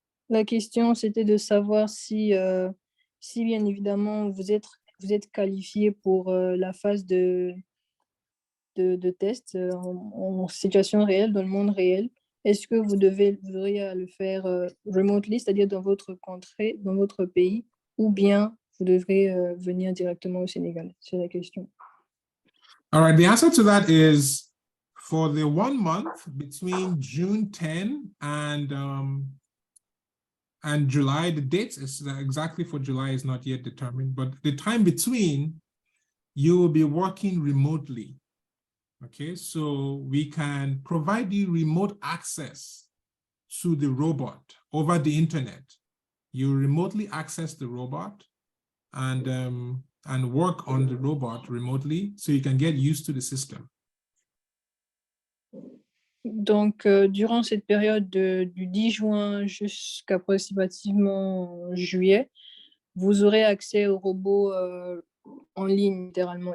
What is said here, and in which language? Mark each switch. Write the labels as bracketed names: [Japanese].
[French] La question, c'était de savoir si bien évidemment vous êtes qualifié pour la phase de test en situation réelle, dans le monde réel. Est-ce que vous auriez à le faire remotely, c'est-à-dire dans votre contrée, dans votre pays, ou bien vous devrez venir directement au Sénégal? C'est la question. [English] All right, the answer to that is for the 1 month between June 10 and July. The dates is exactly for July is not yet determined, but the time between, you will be working remotely. Okay, so we can provide you remote access to the robot over the internet. You remotely access the robot and work on the robot remotely, so you can get used to the system. [French] Donc, durant cette période du 10 juin jusqu'approximativement juillet, vous aurez accès au robot en ligne, littéralement.